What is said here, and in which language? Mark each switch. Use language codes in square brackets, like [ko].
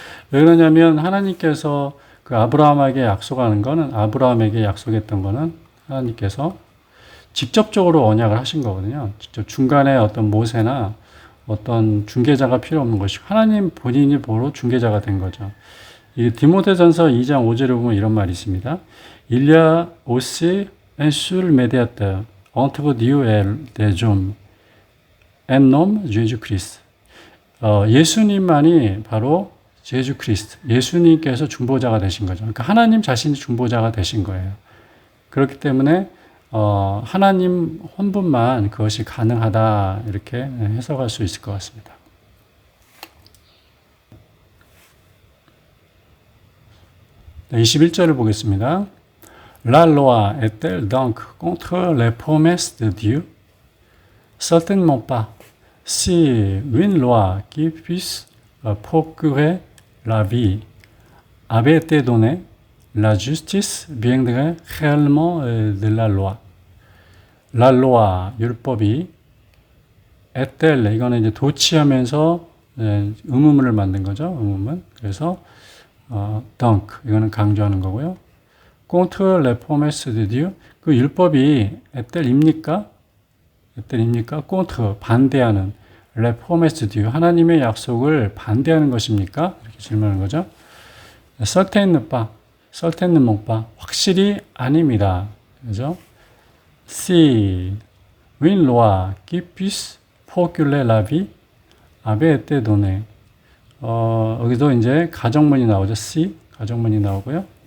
[ko] 왜 그러냐면 하나님께서 그 아브라함에게 약속했던 거는 하나님께서 직접적으로 언약을 하신 거거든요. 직접 중간에 어떤 모세나 어떤 중개자가 필요 없는 것이고 하나님 본인이 바로 중개자가 된 거죠. 이 디모데전서 2장 5절에 보면 이런 말이 있습니다. [fr] Il y a aussi un seul médiateur entre Dieu et les hommes, un homme, Jésus-Christ. [ko] 예수님만이 바로 제주 크리스트, 예수님께서 중보자가 되신 거죠. 그러니까 하나님 자신이 중보자가 되신 거예요. 그렇기 때문에 하나님 한 분만 그것이 가능하다 이렇게 해석할 수 있을 것 같습니다. 네, 21절을 보겠습니다. [fr] La loi est-elle donc contre les promesses de Dieu? Certainement pas. Si une loi qui puisse procurer la vie avait été donnée, la justice viendrait réellement de la loi. La loi, [ko] 율법이, est-elle, 이거는 이제 도치하면서 의문문을 만든 거죠. 의문문. 그래서 donc, 이거는 강조하는 거고요. [fr] contre les promesses de Dieu, [ko] 그 율법이 [fr] est-elle입니까? [ko] est-elle입니까? contre, 반대하는, [fr] les promesses de Dieu, [ko] 하나님의 약속을 반대하는 것입니까? 이렇게 질문하는 거죠. [fr] certainement pas, [ko] 확실히 아닙니다. 그죠? [fr] si une loi qui puisse procurer la vie avait été donnée. [ko] 여기도 이제 가정문이 나오죠. si, 가정문이 나오고요.